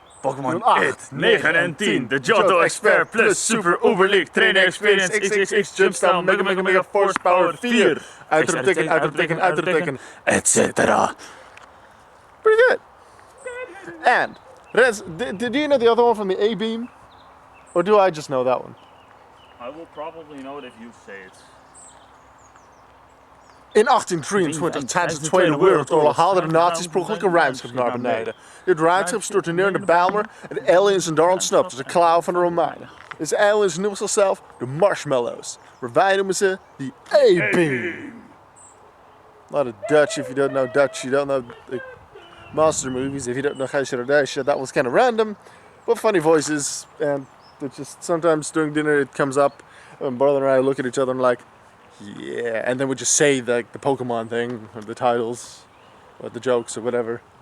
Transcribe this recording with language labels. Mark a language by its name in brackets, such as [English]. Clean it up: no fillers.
[Dutch] Pokemon 8, 9 en 10. De Johto Expert plus Super Uberleague Trainer Experience XXX Jumpstyle Mega Force Power 4. Uitroepteken, Etc. [English] Pretty good. And, Rens, do you know the other one from the A-Beam? Or do I just know that one? I will probably know it if you say it. [Dutch] In 1823 tijdens de Tweede Wereldoorlog haalden de nazi's per ongeluk een ruimschip naar beneden. Dit ruimschip stortte neer in de Bijlmer en de aliens zijn daar ontsnapt als de klauw van de Romeinen. Deze aliens noemen zichzelf de Marshmallows, maar wij noemen ze de A-Beam. [English] A lot of Dutch. If you don't know Dutch, you don't know the monster movies. If you don't know Gijs, that was kind of random, but funny voices, and it just sometimes during dinner it comes up, and brother and I look at each other and like, yeah, and then we just say the Pokemon thing, or the titles, or the jokes, or whatever.